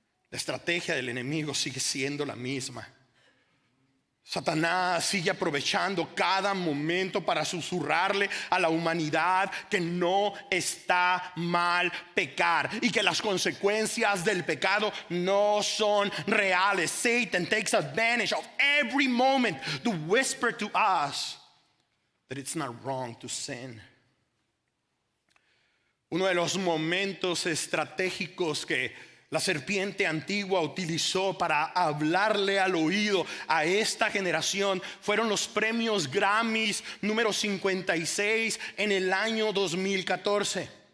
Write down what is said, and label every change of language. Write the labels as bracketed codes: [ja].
[es] La estrategia del enemigo sigue siendo la misma. Satanás sigue aprovechando cada momento para susurrarle a la humanidad que no está mal pecar y que las consecuencias del pecado no son reales. [en] Satan takes advantage of every moment to whisper to us that it's not wrong to sin. [es] Uno de los momentos estratégicos que la serpiente antigua utilizó para hablarle al oído a esta generación fueron los premios Grammys número 56 en el año 2014.